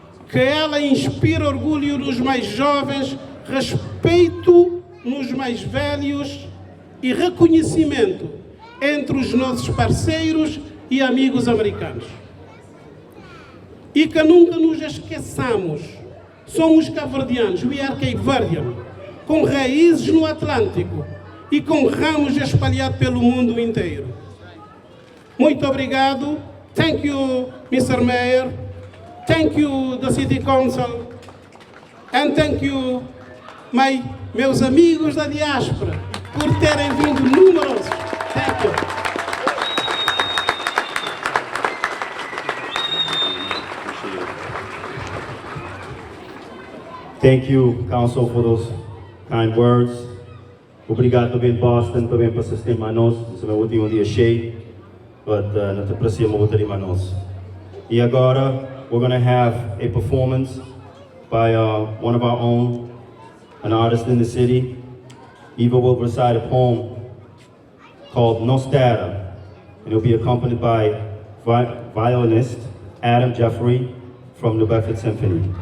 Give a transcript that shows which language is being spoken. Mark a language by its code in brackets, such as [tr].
[pt] Que ela inspira orgulho nos mais jovens, respeito nos mais velhos e reconhecimento entre os nossos parceiros e amigos americanos. E que nunca nos esqueçamos, somos cabo-verdianos, [en] we are Cape Verdean, [pt] com raízes no Atlântico e com ramos espalhados pelo mundo inteiro. Muito obrigado. [en] Thank you, Mr. Mayor. Thank you, the City Council. And thank you, [pt] meus amigos da diáspora, por terem vindo numerosos. [en] Thank you. Thank you, Council, for those kind words. [pt] Obrigado também, Boston, também por assistir a nós. Isso não é um dia cheio, mas não te apreciamos muito de nós. E agora, [en] we're going to have a performance by one of our own, an artist in the city. Eva will recite a poem called Nostada, and it'll be accompanied by violinist Adam Jeffrey from the Bedford Symphony.